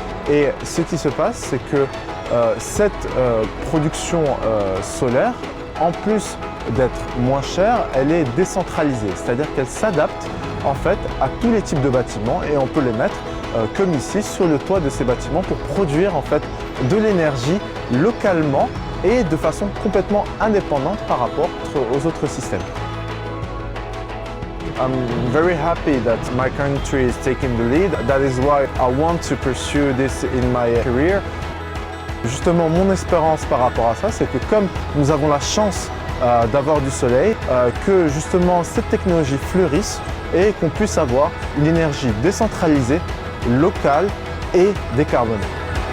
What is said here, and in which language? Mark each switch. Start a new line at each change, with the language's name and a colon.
French: Et ce qui se passe, c'est que cette production solaire, en plus d'être moins chère, elle est décentralisée, c'est-à-dire qu'elle s'adapte en fait à tous les types de bâtiments et on peut les mettre comme ici sur le toit de ces bâtiments pour produire en fait de l'énergie localement et de façon complètement indépendante par rapport aux autres systèmes.
English: I'm very happy that my country is taking the lead. That is why I want to pursue this in my career.
French: Justement, mon espérance par rapport à ça, c'est que comme nous avons la chance d'avoir du soleil, que justement cette technologie fleurisse et qu'on puisse avoir une énergie décentralisée, locale et décarbonée.